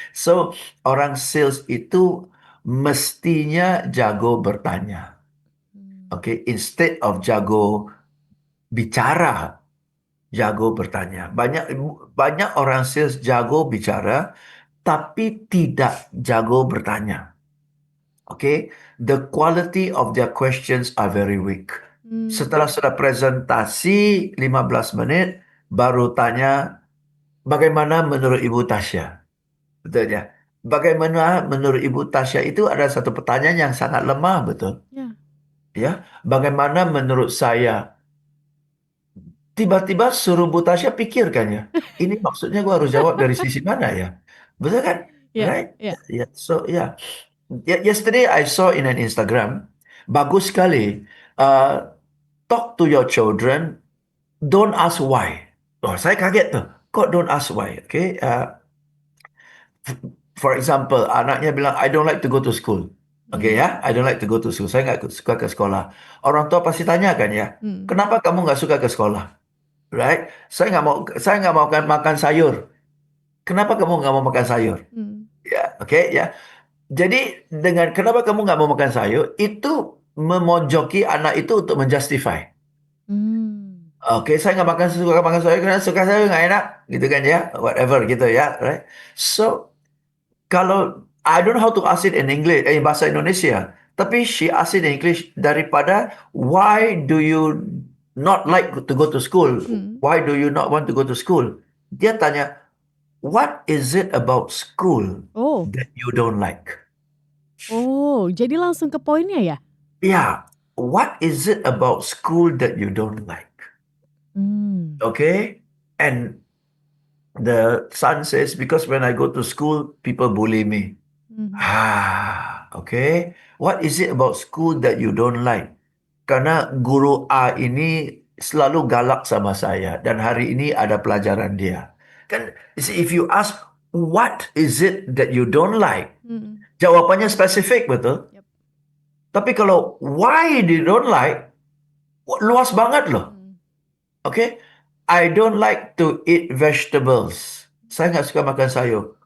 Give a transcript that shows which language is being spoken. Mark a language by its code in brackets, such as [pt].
[id] So, orang sales itu mestinya jago bertanya. Oke, [en] instead of [id] jago bicara, jago bertanya. Banyak orang sales jago bicara tapi tidak jago bertanya. [en] Oke, the quality of their questions are very weak. Hmm. [id] Setelah sudah presentasi 15 menit, baru tanya, bagaimana menurut Ibu Tasya? Betul ya? Bagaimana menurut Ibu Tasya itu ada satu pertanyaan yang sangat lemah, betul? Ya. Ya, bagaimana menurut saya? Tiba-tiba suruh Bu Tasya pikirkan ya. Ini maksudnya gua harus jawab dari sisi mana ya? Betul kan? Ya. [en] Right? [id] Ya. [en] Yeah. So, yeah. Yesterday I saw in an Instagram, [id] bagus sekali. [en] Talk to your children, don't ask why. [id] Oh, saya kaget tuh. Kok [en] don't ask why? Okay. For example, [id] anaknya bilang, [en] I don't like to go to school. Okay ya, I don't like to go to school. [id] Saya nggak suka ke sekolah. Orang tua pasti tanya kan ya, Hmm. kenapa kamu nggak suka ke sekolah? [en] Right? [id] Saya nggak mau makan sayur. Kenapa kamu nggak mau makan sayur? Hmm. Ya, oke ya. Jadi dengan kenapa kamu nggak mau makan sayur, itu memojoki anak itu untuk menjustify. Hmm. Oke, saya nggak suka makan sayur karena suka sayur nggak enak, gitu kan ya, whatever gitu ya, [en] right? [id] So kalau [en] I don't know how to ask it in English, [id] bahasa Indonesia, tapi [en] she asked it in English [id] daripada [en] why do you not like to go to school? Hmm. Why do you not want to go to school? Dia tanya, what is it about school Oh. that you don't like? [id] Oh, jadi langsung ke poinnya ya? [en] Yeah, what is it about school that you don't like? Hmm. Okay, and the son says, because when I go to school, people bully me. Mhm. Okay. What is it about school that you don't like? [id] Karena guru A ini selalu galak sama saya dan hari ini ada pelajaran dia. Kan, [en] you see, if you ask what is it that you don't like, Mhm. [id] jawabannya spesifik betul. [en] Yep. [id] Tapi kalau [en] why you don't like, [id] luas banget loh. Hmm. [en] Okay? I don't like to eat vegetables. [id] Saya nggak suka makan sayur.